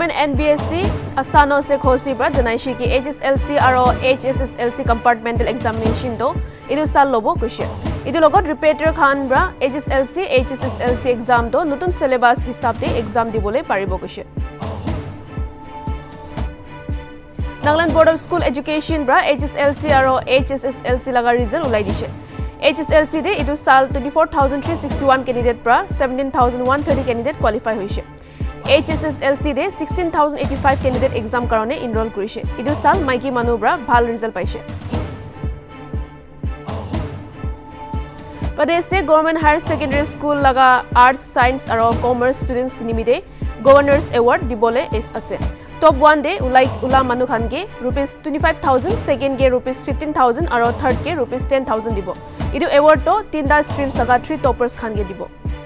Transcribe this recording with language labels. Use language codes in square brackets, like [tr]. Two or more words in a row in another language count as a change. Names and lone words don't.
[nag] Chairman NBSC Hslc Hsslc bra janaishi ki HSLC aro HSSLC [en] compartmental examination [nag] do idu sal lobo kuise idu logot repeater khan bra HSLC HSSLC exam do nutun syllabus hisab de exam dibole paribo kuise Nagaland Board of School Education bra HSLC aro HSSLC laga result ulai dise HSLC de idu sal 24361 candidate bra 17130 candidate qualify hoise HSSLC de 16085 candidate exam karone enroll korise idu sal maiki manu bra bhal result paise Pradesh de [en] government higher secondary school [nag] laga [en] arts science [nag] aro [en] commerce students [nag] nimide [en] governors award [nag] dibole ase top 1 de ula manu khan ke rupees 25000 second ke rupees 15000 aro third ke rupees 10000 dibo idu award to tinda streams laga 3 toppers khan ke dibo